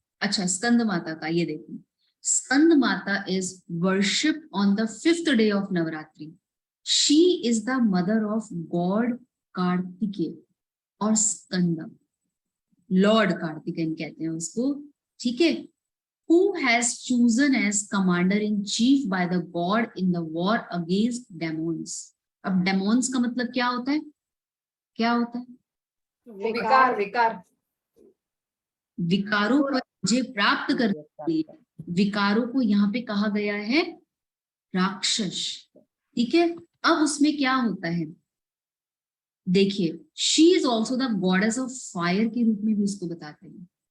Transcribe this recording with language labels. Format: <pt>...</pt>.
<hi>अच्छा, स्कंद माता का ये देखो, स्कंद माता</hi> <en>is worshipped on the 5th day of</en> <hi>Navratri.</hi> <en>she is the mother of god</en> <hi>Kartikeya और स्कंद, लॉर्ड कार्तिकेय कहते हैं उसको, ठीक है।</hi> <en>Who has chosen as commander in chief by the god in the war against demons?</en> <hi>अब demons का मतलब क्या होता है? क्या होता है? विकार, विकार, विकारों पर मुझे प्राप्त करने के लिए, विकारों को यहाँ पे कहा गया है राक्षस, ठीक है। अब उसमें क्या होता है देखिए,</hi> <en>she is also the goddess of fire</en> <hi>के रूप में भी उसको बताते हैं।</hi>